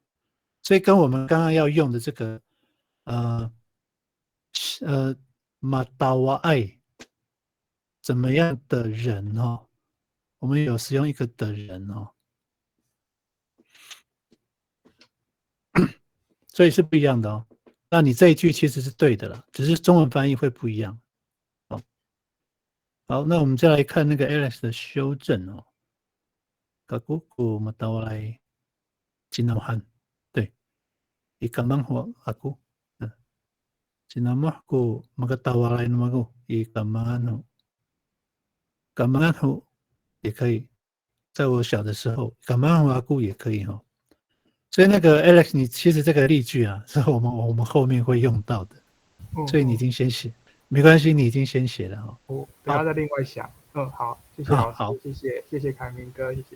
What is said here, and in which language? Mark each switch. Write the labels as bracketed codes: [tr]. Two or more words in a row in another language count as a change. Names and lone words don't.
[zh] 所以跟我们刚刚要用的这个马达瓦爱怎么样的人哦，我们有使用一个的人哦，所以是不一样的哦。那你这一句其实是对的了，只是中文翻译会不一样。好，那我们再来看那个 Alex 的修正哦。 [ami] Kakuku matawalay sinamahan. 对，ikaman ho ako. Sinamah ko magkatawalay naman ko. Ikaman ho. Kaman ho [zh] 也可以，在我小的时候， [ami] kaman ho ako [zh] 也可以哈。所以那个 Alex， 你其实这个例句啊，是我们后面会用到的，所以你已经先写，没关系，你已经先写了哈。我等下再另外想。好，谢谢老师，好，谢谢凯明哥，谢谢。